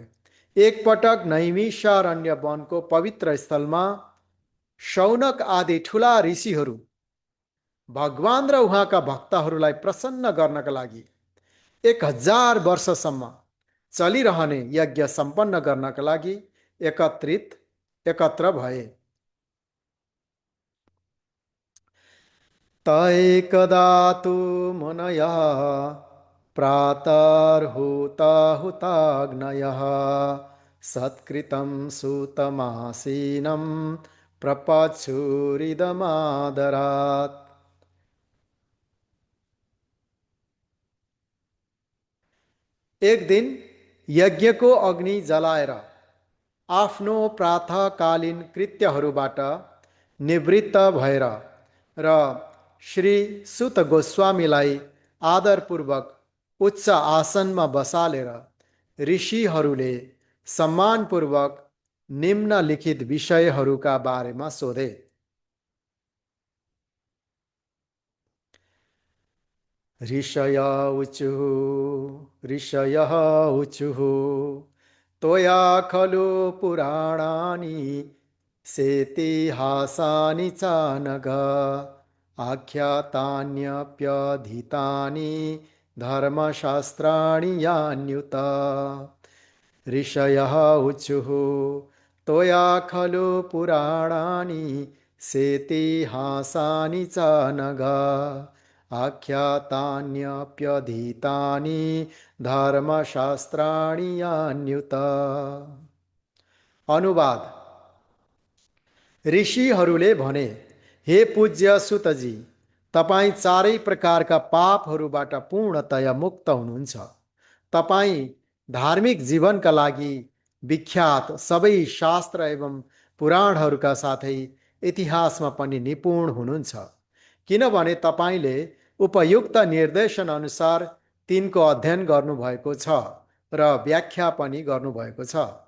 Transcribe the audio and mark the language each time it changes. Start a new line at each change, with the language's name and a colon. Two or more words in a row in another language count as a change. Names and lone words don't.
Nepali: एक पटक नैमिषारण्य वनको पवित्र स्थलमा शौनक आदि ठुला ऋषिहरू भगवान र उहाँका भक्तहरूलाई प्रसन्न गर्नका लागि 1000 वर्षसम्म चलिरहने यज्ञ सम्पन्न गर्नका लागि एकत्र भए।
Sanskrit: तैकदा तु मुनयः प्रातर्हुताहुताग्नयः सत्कृतं सूतमासीनं प्रपच्छुरिदमादरात्।
Nepali: एक दिन यज्ञको अग्नि जलाएर आफ्नो प्रातःकालीन कृत्यहरूबाट निवृत्त भएर र श्री सुत गोस्वामीलाई आदरपूर्वक उच्च आसनमा बसालेर ऋषिहरूले सम्मानपूर्वक निम्नलिखित विषयहरूका बारेमा सोधे।
Sanskrit: ऋषयः उचुः त्वया खलु पुराणानि सेतिहासानि च नघ आख्यातान्यप्यधीतानि धर्मशास्त्राणि यान्युत। ऋषयः उचुः त्वया खलु पुराणानि सेतिहासानि च नघ आख्यातान्यप्यधीतानि धर्मशास्त्राणि यान्युत।
Nepali: अनुवाद। ऋषिहरूले भने, हे पूज्य सुतजी, तपाईँ चारै प्रकारका पापहरूबाट पूर्णतया मुक्त हुनुहुन्छ। तपाईँ धार्मिक जीवनका लागि विख्यात सबै शास्त्र एवं पुराणहरूका साथै इतिहासमा पनि निपुण हुनुहुन्छ, किनभने तपाईँले उपयुक्त निर्देशन अनुसार तिनको अध्ययन गर्नुभएको छ र व्याख्या पनि गर्नुभएको छ।